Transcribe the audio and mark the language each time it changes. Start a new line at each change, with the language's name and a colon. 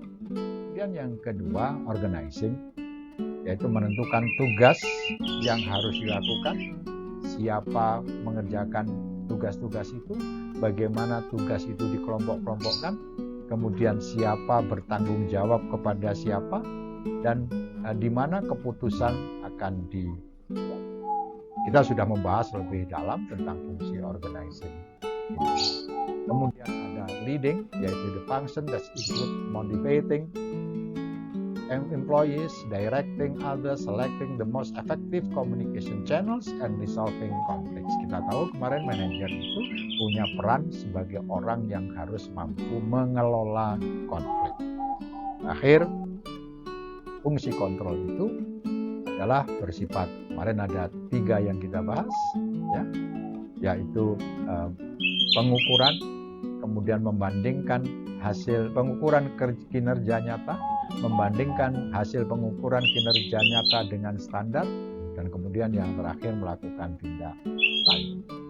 Indonesian: Kemudian yang kedua, organizing, yaitu menentukan tugas yang harus dilakukan, siapa mengerjakan tugas-tugas itu, bagaimana tugas itu dikelompok-kelompokkan, kemudian siapa bertanggung jawab kepada siapa, dan di mana keputusan akan dibuat. Kita sudah membahas lebih dalam tentang fungsi organizing. Kemudian ada
English: leading, yaitu the function that includes motivating employees, directing others, selecting the most effective communication channels, and resolving conflicts.
Indonesian: Kita tahu kemarin manajer itu punya peran sebagai orang yang harus mampu mengelola konflik. Akhir, fungsi kontrol itu adalah bersifat, kemarin ada 3 yang kita bahas, ya, yaitu pengukuran, kemudian membandingkan hasil pengukuran kinerja nyata, membandingkan hasil pengukuran kinerja nyata dengan standar, dan kemudian yang terakhir melakukan tindak lanjut.